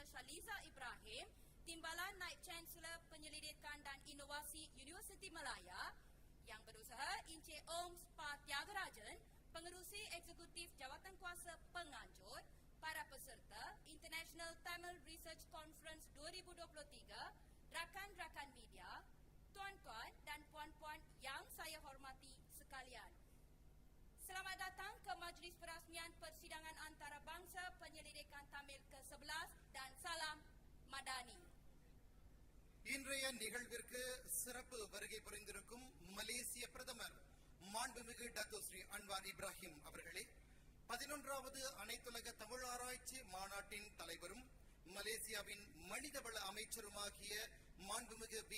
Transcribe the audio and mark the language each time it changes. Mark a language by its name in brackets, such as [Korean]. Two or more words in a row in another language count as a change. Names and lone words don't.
[Malay] Shaliza Ibrahim, Timbalan Naib Chancellor Penyelidikan dan Inovasi Universiti Malaya, Yang berusaha Encik Om Spa Tyagarajan, Pengerusi Eksekutif Jawatan Kuasa Penganjur, para peserta International Tamil Research Conference 2023, rakan-rakan media, tuan-tuan dan puan-puan yang saya hormati sekalian. Selamat datang ke Majlis Perasmian Persidangan Antarabangsa Penyelidikan Tamil ke-11 dan salam Madani. [Tamil] இன்றைய நிகழ்விற்கு சிறப்பு வருகை புரிந்திருக்கும் மலேசிய பிரதமர் மாண்புமிகு டாக்டர் ஸ்ரீ அன்வார் இப்ராஹிம் அவர்களே, 11வது அனைத்துலக தமிழாராய்ச்சி மாநாட்டின் தலைவரும் மலேசியாவின் மனிதவள அமைச்சருமாகிய மாண்புமிகு வி.